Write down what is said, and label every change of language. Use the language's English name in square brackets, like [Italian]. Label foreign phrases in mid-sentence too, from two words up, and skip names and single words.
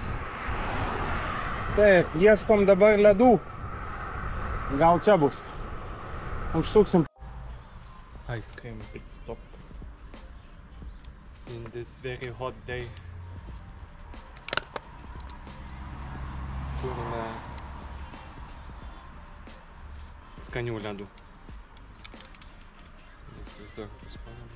[Lithuanian] Taip, ieškom dabar ledų. Gal čia bus. Užsuksim. [English] Ice cream pit stop in this very hot day. [Lithuanian] Turime skanių ledų. Įsivaizduoju, kokius skonį.